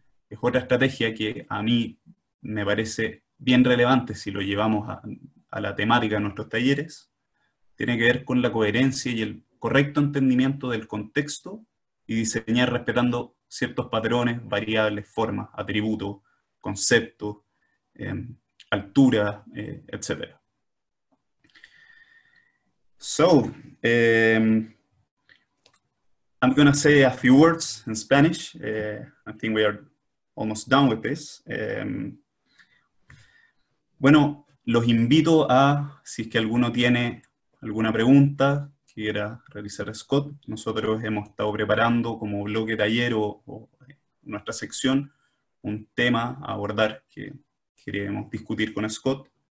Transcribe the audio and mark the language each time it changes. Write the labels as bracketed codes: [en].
[es] Es otra estrategia que a mí me parece bien relevante si lo llevamos a la temática de nuestros talleres. Tiene que ver con la coherencia y el correcto entendimiento del contexto y diseñar respetando ciertos patrones, variables, formas, atributos, conceptos, altura, etc. [en] So, I'm going to say a few words in Spanish. I think we are almost done with this. [es] Bueno, los invito a, si es que alguno tiene alguna pregunta que quiera realizar Scott. Nosotros hemos estado preparando como bloque taller o nuestra sección un tema a abordar que queremos discutir con Scott.